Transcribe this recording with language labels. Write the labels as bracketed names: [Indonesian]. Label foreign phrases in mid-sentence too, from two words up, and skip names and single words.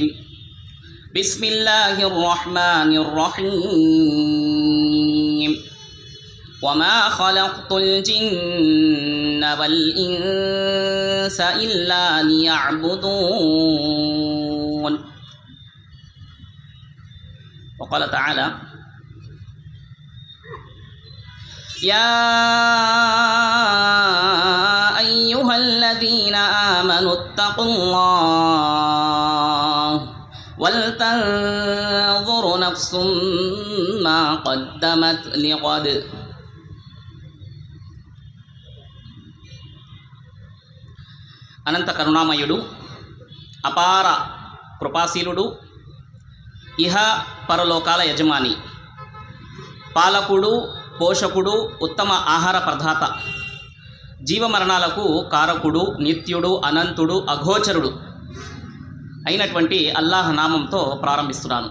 [Arabic] بسم الله الرحمن الرحيم. وما خلقت الجن والإنس إلا ليعبدون. وقال تعالى يا أيها الذين آمنوا اتقوا الله ولتنظر نفس ما قدمت لغد. [Telugu] అనంత కరుణామయుడు, అపార కృపాశీలుడు, ఇహ పరలోకాల యజమాని, పాలకుడు, పోషకుడు, ఉత్తమ ఆహార ప్రదాత, జీవమరణాలకు కారకుడు, నిత్యుడు, అనంతుడు, అఘోచరుడు అయినటువంటి అల్లాహ్ నామంతో ప్రారంభిస్తున్నాను.